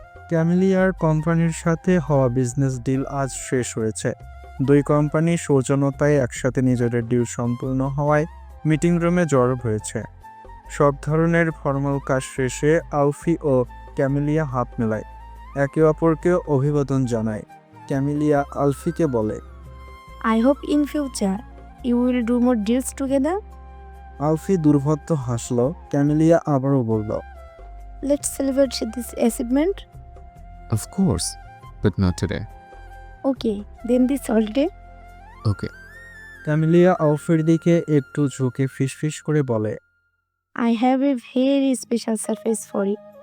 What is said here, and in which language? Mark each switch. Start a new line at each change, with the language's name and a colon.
Bangla: ক্যামিলিয়ার কোম্পানির সাথে হওয়া বিজনেস ডিল আজ শেষ হয়েছে। 2 কোম্পানি সৌজন্যতায় একসাথে নিজেদের ডিল সম্পূর্ণ হওয়ায় মিটিং রুমে জড়ো হয়েছে। সব ধরনের ফর্মাল কাজ শেষে আলফি ও ক্যামিলিয়া হাত মেলায়, একে অপরকে অভিবাদন জানায়। ক্যামিলিয়া আলফিকে বলে,
English: I hope in future you will do more deals together.
Bangla: আলফি দুর্ভদ্য হাসল। ক্যামিলিয়া আবারও বলল,
English: Let's celebrate this achievement. Of course, but not today. Okay, then this holiday. Okay.
Bangla: Camellia আলফির দিকে একটু ঝুঁকে ফিসফিস করে বলে,
English: I have a very special surprise for you.